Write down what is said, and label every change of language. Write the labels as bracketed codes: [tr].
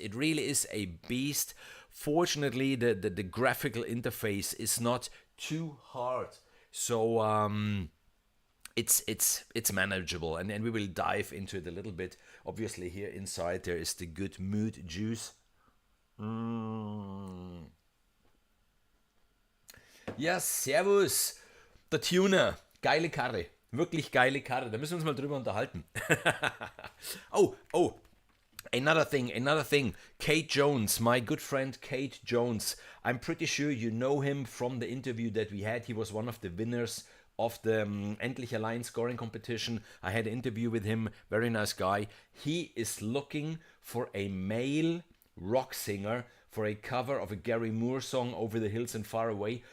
[en] It really is a beast. Fortunately, the graphical interface is not too hard. So it's manageable, and we will dive into it a little bit. Obviously here inside there is the good mood juice. [de] Ja, servus, der Tuner, geile Karre, wirklich geile Karre, da müssen wir uns mal drüber unterhalten. [en] Oh, another thing, Kate Jones, my good friend Kate Jones. I'm pretty sure you know him from the interview that we had. He was one of the winners of the Endlich Allein scoring competition. I had an interview with him, very nice guy. He is looking for a male rock singer for a cover of a Gary Moore song, Over the Hills and Far Away.